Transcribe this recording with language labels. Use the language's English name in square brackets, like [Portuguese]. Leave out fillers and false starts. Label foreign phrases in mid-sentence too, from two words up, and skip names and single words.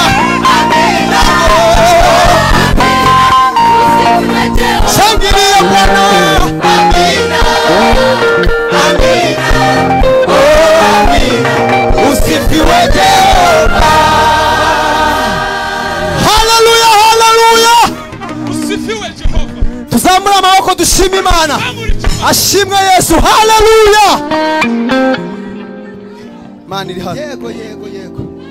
[Swahili] Amina. Usifiwe Jehova. Shangilia Bwana. Amina. Amina. Amina. Usifiwe Jehova. Haleluya. Haleluya. Usifiwe Jehova. [Kinyarwanda] Tuzamura amaboko dushime Imana. Ashimwe Yesu. Haleluya. Imana iri hano. Yego yego yego.